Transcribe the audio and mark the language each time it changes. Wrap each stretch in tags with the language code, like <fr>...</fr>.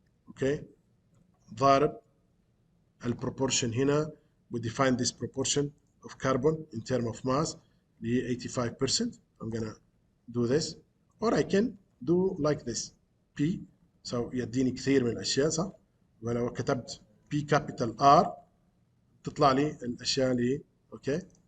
<ar>Okay, ضارب البروبورشن هنا.</ar> <en>we define this proportion of carbon in terms of mass</en> <ar>اللي</ar> <en>85%. I'm gonna do this, or I can do like this P.</en> <ar>so يديني كثير من الاشياء صح. ولو كتبت P capital R تطلع لي الاشياء اللي اوكي.</ar>